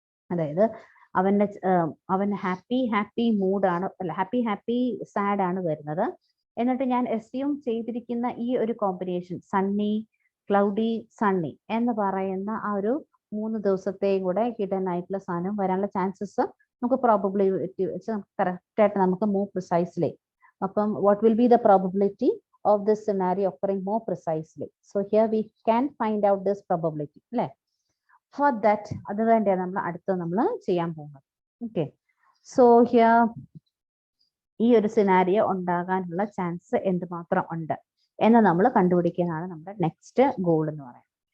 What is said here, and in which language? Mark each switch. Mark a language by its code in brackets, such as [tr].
[ml] അതായത് അവൻ ഹാപ്പി മൂഡാണ്, അല്ല ഹാപ്പി സാഡ് ആണ് വരുന്നത്. എന്നിട്ട് ഞാൻ അസ്യൂം ചെയ്തിരിക്കുന്ന ഈ ഒരു കോമ്പിനേഷൻ സണ്ണി, ക്ലൗഡി, സണ്ണി എന്ന് പറയുന്ന ആ ഒരു 3 ദിവസത്തെയും കൂടെ ഹിഡൻ ആയിട്ടുള്ള സാധനം വരാനുള്ള ചാൻസസ് നമുക്ക് പ്രോബബിലിറ്റി വെച്ച് കറക്റ്റ് ആയിട്ട് നമുക്ക് മൂവ് പ്രിസൈസ്ലി. [en] അപ്പം what will be the probability of this scenario occurring more precisely. So here we can find out this probability. For that [ml] അത് വേണ്ടിയാണ് നമ്മൾ അടുത്ത് നമ്മൾ ചെയ്യാൻ പോകുന്നത്. [en] okay, so here [ml] ഈ ഒരു സിനാരിയോ ഉണ്ടാകാനുള്ള ചാൻസ് എന്തുമാത്രം ഉണ്ട് എന്ന് നമ്മൾ കണ്ടുപിടിക്കുന്നതാണ് നമ്മുടെ നെക്സ്റ്റ് ഗോൾ എന്ന് പറയുന്നത്.